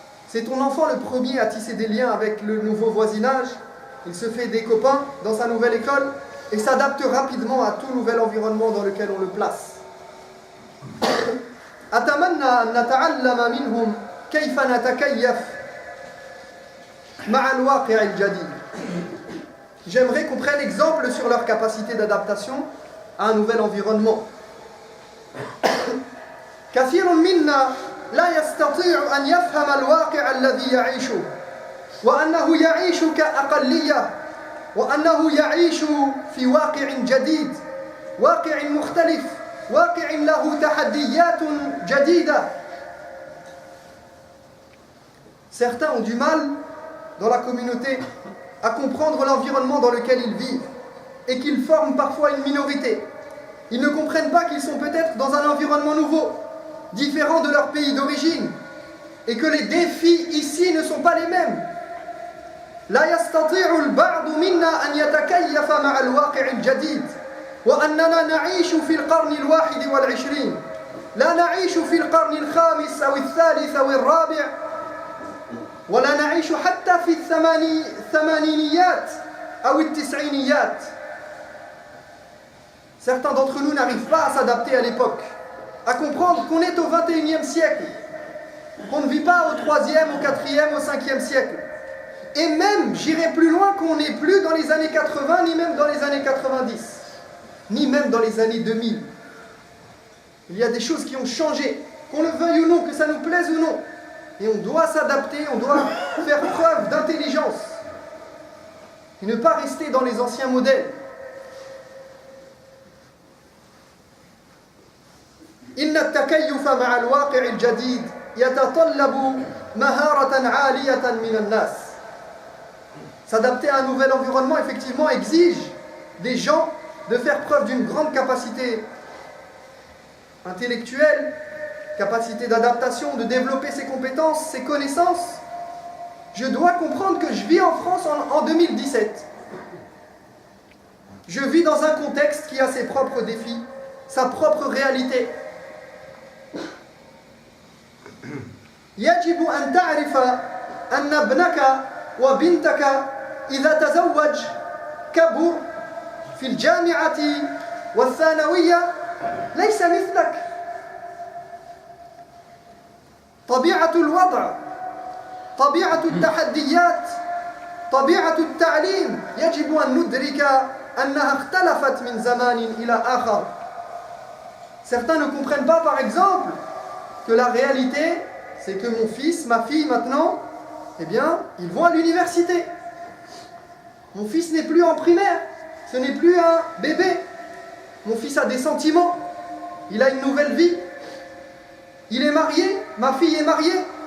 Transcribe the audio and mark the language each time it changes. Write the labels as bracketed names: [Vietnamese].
[French] C'est ton enfant le premier à tisser des liens avec le nouveau voisinage. Il se fait des copains dans sa nouvelle école et s'adapte rapidement à tout nouvel environnement dans lequel on le place. [Arabic] أتمنى أن نتعلم منهم كيف نتكيف مع الواقع الجديد. [French] J'aimerais qu'on prenne exemple sur leur capacité d'adaptation à un nouvel environnement. [Arabic] كثير منا لا يستطيع أن يفهم الواقع الذي يعيشه وأنه يعيش كأقلية وأنه يعيش في واقع جديد واقع مختلف واقع له تحديات جديدة. [French] Certains ont du mal dans la communauté à comprendre l'environnement dans lequel ils vivent et qu'ils forment parfois une minorité. Ils ne comprennent pas qu'ils sont peut-être dans un environnement nouveau, différent de leur pays d'origine, et que les défis ici ne sont pas les mêmes. [Arabic] لا يستطيع البعض منا أن يتكيف مع الواقع الجديد وأننا نعيش في القرن الواحد والعشرين لا نعيش في القرن الخامس أو الثالث أو الرابع ولا نعيش حتى في الثمانينيات أو التسعينيات. [French] Certains d'entre nous n'arrivent pas à s'adapter à l'époque, à comprendre qu'on est au 21e siècle, qu'on ne vit pas au 3e, au 4e, au 5e siècle. Et même, j'irai plus loin, qu'on n'est plus dans les années 80, ni même dans les années 90, ni même dans les années 2000. Il y a des choses qui ont changé, qu'on le veuille ou non, que ça nous plaise ou non. Et on doit s'adapter, on doit faire preuve d'intelligence. Et ne pas rester dans les anciens modèles. [Arabic] إن التكيف مع الواقع الجديد يتطلب مهارة عالية من الناس. [French] S'adapter à un nouvel environnement, effectivement, exige des gens de faire preuve d'une grande capacité intellectuelle, capacité d'adaptation, de développer ses compétences, ses connaissances. Je dois comprendre que je vis en France en 2017. Je vis dans un contexte qui a ses propres défis, sa propre réalité. [Arabic] يجب أن تعرف أن ابنك وبنتك إذا تزوج كبر في الجامعة والثانوية ليس مثلك. طبيعة الوضع، طبيعة التحديات، طبيعة التعليم يجب أن ندرك أنها اختلفت من زمان إلى آخر. [French] Certains ne comprennent pas, par exemple, que la réalité, c'est que mon fils, ma fille maintenant, eh bien, ils vont à l'université. Mon fils n'est plus en primaire, ce n'est plus un bébé. Mon fils a des sentiments, il a une nouvelle vie. Il est marié, ma fille est mariée.